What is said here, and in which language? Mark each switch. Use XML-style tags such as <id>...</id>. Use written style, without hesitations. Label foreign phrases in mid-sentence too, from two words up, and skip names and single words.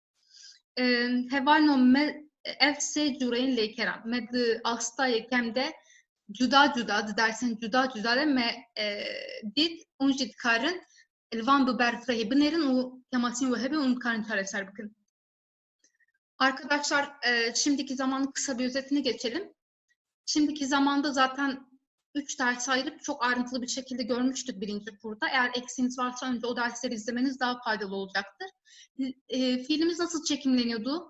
<ku>Hevalno me ev sê cûreyên lêkeran. Me di astayê kem de cuda cuda, di dersên cuda cuda de me dît hûn jî dikarin li van bi berfirehê binêrin û temasîn we hebe û dikarin çareser bikin.</ku> <tr>Arkadaşlar, şimdiki zamanın kısa bir özetini geçelim. Şimdiki zamanda zaten 3 ders ayırıp çok ayrıntılı bir şekilde görmüştük birinci kurda. Eğer eksiğiniz varsa önce o dersleri izlemeniz daha faydalı olacaktır. Fiilimiz nasıl çekimleniyordu?</tr>